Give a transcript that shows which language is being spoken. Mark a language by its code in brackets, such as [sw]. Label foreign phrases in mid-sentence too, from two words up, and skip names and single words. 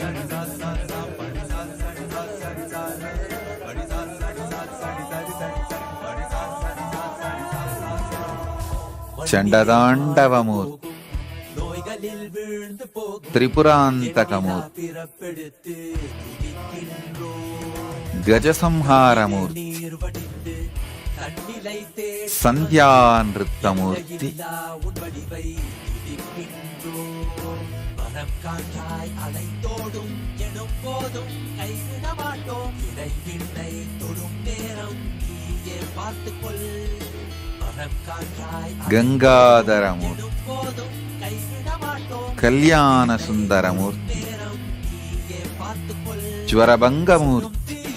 [te] చండదాండవమూర్తి. త్రిపురాంతకమూర్తి. గజసంహారమూర్తి. సంధ్యానృత్తమూర్తి. [ta] அலைந்தோடும் எனும் போதும் கைவிட மாட்டோம் இடைவினை தொடும் நேரம் நீயே பார்த்துக்கொள் [te] గంగాధరమూర్తి. కళ్యాణ సుందరమూర్తి. జ్వరభంగమూర్తి.